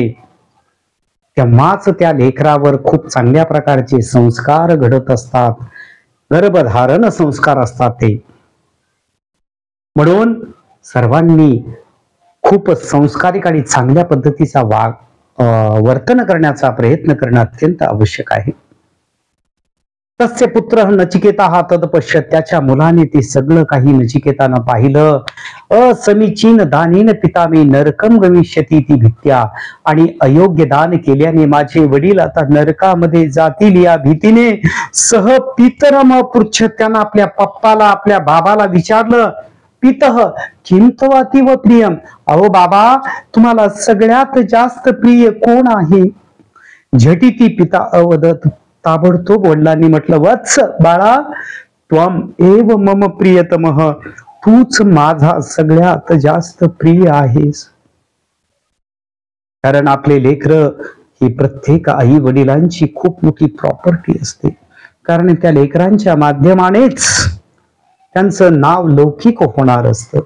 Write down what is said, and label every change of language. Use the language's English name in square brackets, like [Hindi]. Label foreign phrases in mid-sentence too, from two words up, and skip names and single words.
[Marathi] तेव्हाच त्या लेकरावर खूप चांगल्या प्रकारचे संस्कार घडत असतात. गर्भधारण संस्कार असतात ते. म्हणून सर्वांनी खूप संस्कारिक आणि चांगल्या पद्धतीचा वर्तन करण्याचा प्रयत्न करणं अत्यंत आवश्यक आहे. [Sanskrit] तस्य पुत्र नचिकेता तद पश्यत. [Marathi] त्याच्या मुलाने ते सगळं काही नचिकेतानं पाहिलं. [Sanskrit] असमीचीन दानेन पिता मे नरकम गमिष्यती ती भीत्या. [Marathi] आणि अयोग्य दान केल्याने माझे वडील आता नरकामध्ये जातील या भीतीने [Sanskrit] सह पितरम पृच्छ. [Marathi] त्यानं आपल्या पप्पाला, आपल्या बाबाला विचारलं, [Sanskrit] पितः किम तवातीव प्रियम. [Marathi] अहो बाबा, तुम्हाला सगळ्यात जास्त प्रिय कोण आहे? [Sanskrit] झटिती पिता अवदत. [Marathi] ताबडतोब वडिलांनी म्हटलं, वत्स बाळा, [Sanskrit] त्वम एव मम प्रियतमः. [Marathi] तूच माझा सगळ्यात जास्त प्रिय आहेस. कारण आपले लेकरं ही प्रत्येक आई वडिलांची खूप मोठी प्रॉपर्टी असते. कारण त्या लेकरांच्या माध्यमानेच त्यांचं नाव लौकिक होणार असतं.